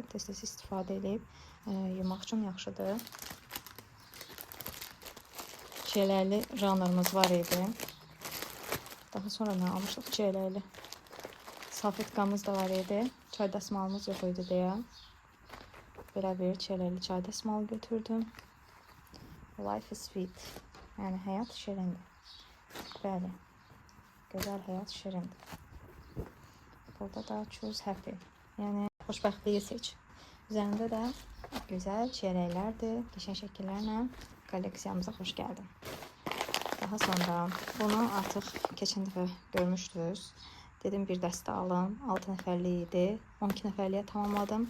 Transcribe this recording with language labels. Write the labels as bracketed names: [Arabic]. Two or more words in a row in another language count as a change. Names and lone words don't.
[Azerbaijani] Tez-tez istifadə edib yumaq üçün yaxşıdır. Çiyələkli janrımız var idi. Daha sonra nə almışdıq? Çiyələkli salfetkamız da var idi. Çay dəsmalımız yox idi deyə. Belə bir çiyələkli çay dəsmalı götürdüm. [English] Life is sweet. [Azerbaijani] Yəni həyat şirindir. Bəli. Gözəl həyat şirindir. Burada da [English] choose happy. [Azerbaijani] Yəni xoşbəxtliyi seç. Üzərində də gözəl çiyələklərdir. Qəşəng şəkillərlə kolleksiyamıza xoş gəldin. Daha sonra bunu artıq keçən dəfə görmüşdünüz. Dedim bir dəstə alım. 6 nəfərlik idi. 12 nəfərliyə tamamladım.